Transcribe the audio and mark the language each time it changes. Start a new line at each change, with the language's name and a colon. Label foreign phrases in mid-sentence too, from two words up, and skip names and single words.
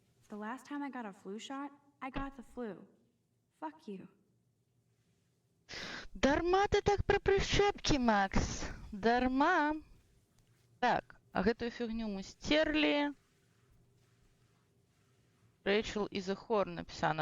English: The last time I got a flu shot, I got the flu. Fuck you.
Belarusian: Дарма ты так про прышчэпкі, Макс. Дарма. Так, а гэтую фігню мы стерлі. Рэйчел і The Horn напісана.